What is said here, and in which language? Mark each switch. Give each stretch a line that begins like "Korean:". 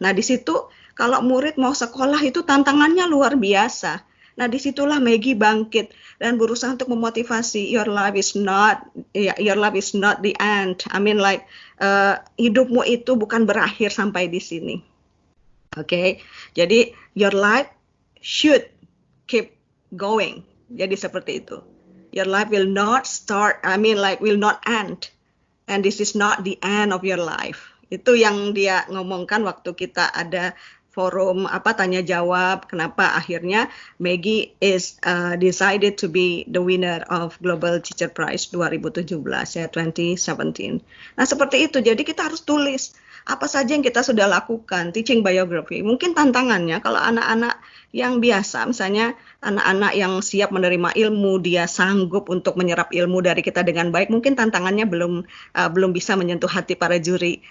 Indonesian: Nah, di situ kalau murid mau sekolah itu tantangannya luar biasa. Nah, disitulah Maggie bangkit dan berusaha untuk memotivasi
English: your life is not the end. I mean like
Indonesian: hidupmu itu bukan berakhir sampai di sini. Oke, jadi
English: your life should keep going.
Indonesian: Jadi seperti itu.
English: Your life will not will not end. And this is not the end of your life.
Indonesian: Itu yang dia ngomongkan waktu kita ada forum tanya jawab. Kenapa akhirnya
English: Maggie is decided to be the winner of Global Teacher Prize 2017 ya 2017.
Indonesian: Nah, seperti itu. Jadi kita harus tulis apa saja yang kita sudah lakukan, teaching biography. Mungkin tantangannya kalau anak-anak yang biasa, misalnya anak-anak yang siap menerima ilmu, dia sanggup untuk menyerap ilmu dari kita dengan baik, mungkin tantangannya belum bisa menyentuh hati para juri.